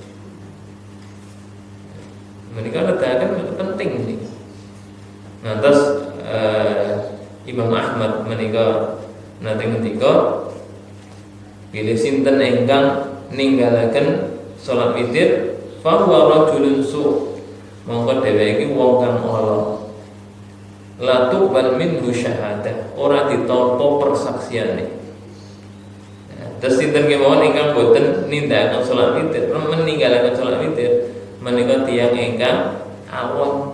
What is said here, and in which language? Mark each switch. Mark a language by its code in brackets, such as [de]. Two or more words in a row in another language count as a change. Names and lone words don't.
[jv] Menika nedahaken penting niki. Ngantos Imam Ahmad menika nate ngendika bilih sinten ingkang ninggalaken salat witir [ar] فهو رجل سوء, [jv] mongko dheweke iki wong kang ala. [ar] لا تقبل منه شهادة, [jv] ora ditampa persaksiane. Terus sinten kemawon ingkang boten nindakaken salat witir, meninggalaken salat witir menika tiyang ingkang awon.